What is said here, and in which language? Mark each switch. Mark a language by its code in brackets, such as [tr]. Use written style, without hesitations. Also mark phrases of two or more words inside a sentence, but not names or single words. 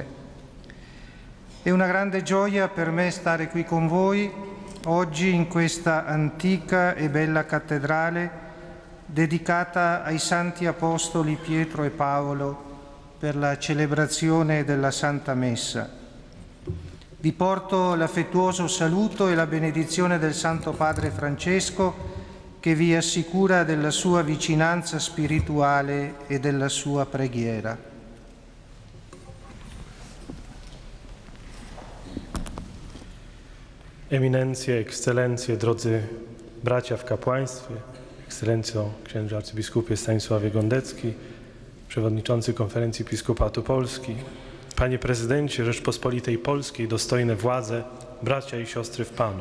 [it] È una grande gioia per me stare qui con voi oggi in questa antica e bella cattedrale dedicata ai Santi Apostoli Pietro e Paolo per la celebrazione della Santa Messa. vi porto l'affettuoso saluto e la benedizione del Santo Padre Francesco, che vi assicura della sua vicinanza spirituale e della sua preghiera. [pl] Eminencje, ekscelencje, drodzy bracia w kapłaństwie, ekscelencjo księże arcybiskupie Stanisławie Gondecki, przewodniczący Konferencji Episkopatu Polski, panie prezydencie Rzeczpospolitej Polskiej, dostojne władze, bracia i siostry w Panu.